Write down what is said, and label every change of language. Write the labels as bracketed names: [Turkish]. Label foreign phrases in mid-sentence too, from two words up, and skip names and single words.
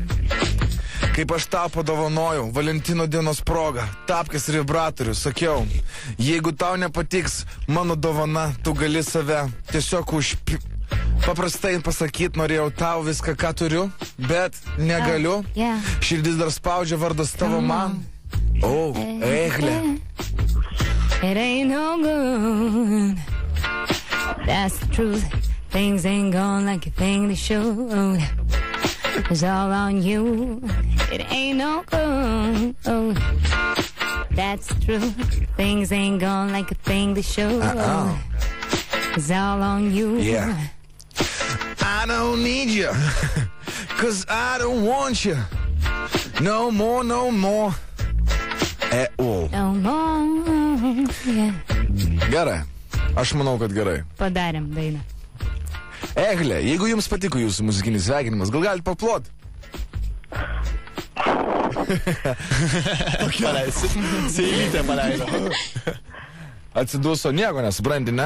[Lithuanian] Kaip aš tau padovanojau Valentino dienos progą, tapkės ir vibratorių, sakiau, jeigu tau nepatiks mano dovana, tu gali save tiesiog paprastai pasakyti, norėjau tau viską, ką turiu, bet negaliu. Širdis dar spaudžia vardas tavo man. O, Eglė. [English] It ain't no good. That's the truth. Things ain't going like a thing they should. It's all on you. It ain't no good. That's the truth. Things ain't going like a thing they should. It's all on you. Yeah. I don't need you, 'cause I don't want you. No more, no more. At all. No more. Yeah. [Lithuanian] Gerai. Aš manau, kad gerai. Padarėm dainą. Eglė, jeigu jums patiko jūsų muzikinis sveikinimas, gal galite paplot? Paleisi. Seilytė paleido. Atsiduso nieko, nesupranti, ne?